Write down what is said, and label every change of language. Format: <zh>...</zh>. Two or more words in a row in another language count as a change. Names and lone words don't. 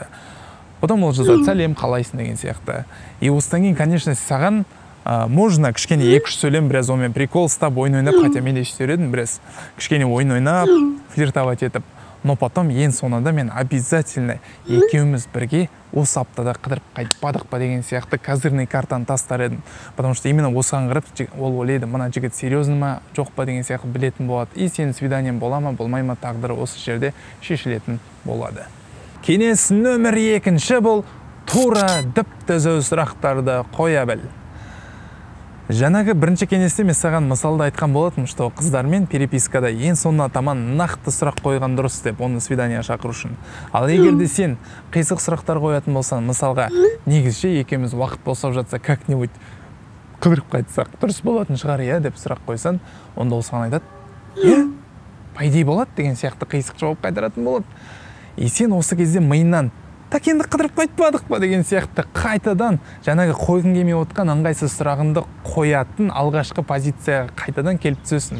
<kk>Потом ол жазады: сәлем, қалайсың деген сияқты. И осыдан кейін, конечно, саған можно кішкене 2-3 сөйлем, біраз онымен прикол ұстап, ойын ойнап, хотя мен де сөйледім, біраз кішкене ойын ойнап, флиртовать етіп.</kk> <ru>Но потом</ru> <kk>ең соңында мен обязательно екеуміз бірге осы аптада қыдырып қайтпадық па деген сияқты козырный картаны тастар едім.</kk> <ru>Потому что именно</ru> <kk>осыған қарап ол ойлайды, мына жігіт серьезный ма жоқ па деген сияқты білетін болады. И сенің свиданиең бола ма болмай ма тағдыры осы жерде шешілетін болады. Кеңес нөмір 2-ші бұл тура діп-түзу сұрақтарды қоя біл. Жаңағы бірінші кеңесте мен саған мысалда айтқан болатым, что қыздармен перепискада ең соңына таман нақты сұрақ қойған дұрыс деп, оны свидания шақыру үшін. Ал егер де сен қисық сұрақтар қоятын болсаң, мысалға негізше екеуміз уақыт босап жатса, как-нибудь қыдырып қайтсақ дұрыс болатын шығар, иә деп сұрақ қойсан, онда ол саған айтады: иә,</kk> <ru>по идее</ru> <kk>болады деген сияқты қисық жауап қайтаратын болады. И сен осы кезде миыңнан: так енді қыдырып қайтпадық па деген сияқты қайтадан жаңағы қойғың келмей отқан ыңғайсыз сұрағыңды қоятын алғашқы позицияға қайтадан келіп түсесің.</kk>